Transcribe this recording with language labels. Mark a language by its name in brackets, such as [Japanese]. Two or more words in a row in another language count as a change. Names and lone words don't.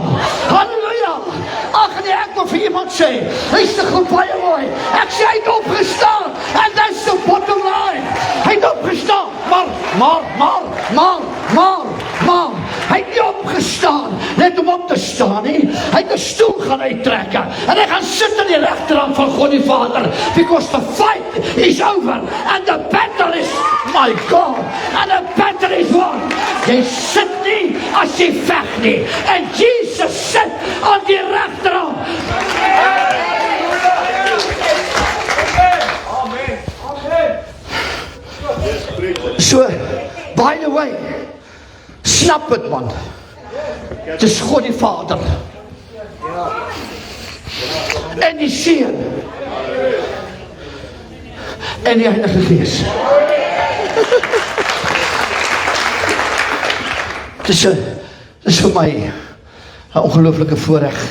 [Afrikaans] Halleluja. Ag nee, ek wil vir iemand sê, hy's te goed baie mooi. Ek sê hy het opgestaan. [English] And that's the bottom line. [Afrikaans] Hy het opgestaan. Maar. Hy het nie opgestaan net om op te staan nie. Hy het 'n stoel gaan uittrek en hy gaan sit aan die regterhand van God die Vader, [English] because the fight is over and the battle is, my God, and the battle is won. [Afrikaans] Jy sit nie as jy veg nie, en Jesus sit aan die regterhand. [English] So, by the way, [Afrikaans] snap het, man. Dis God die Vader. En die Seun. En die Heilige Gees. Dis vir my 'n ongelooflike voorreg.